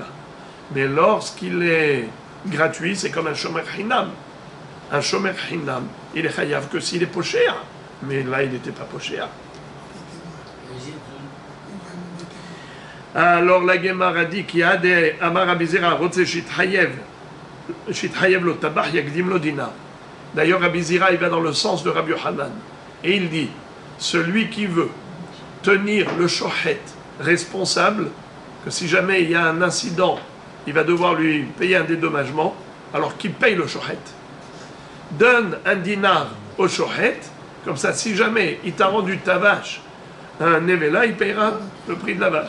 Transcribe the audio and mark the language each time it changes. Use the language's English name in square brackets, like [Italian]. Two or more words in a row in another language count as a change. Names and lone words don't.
[French] Mais lorsqu'il est gratuit, c'est comme un [Hebrew] שומר חינם. [French] Un [Hebrew] שומר חינם, [French] il est chayav que s'il est pochéa. Mais là, il n'était pas pochéa. Alors la Gemara dit qu'il y a des [Hebrew] אמר רבי זירא רוצה שיתחייב לו טבח יקדים לו דינר. [French] D'ailleurs, Rabbi Zira, il va dans le sens de Rabbi Yochanan. Et il dit, celui qui veut tenir le shochet responsable, que si jamais il y a un incident, il va devoir lui payer un dédommagement, alors qu'il paye le shochet. Donne un dinar au shochet, comme ça, si jamais il t'a rendu ta vache un nevela, il payera le prix de la vache.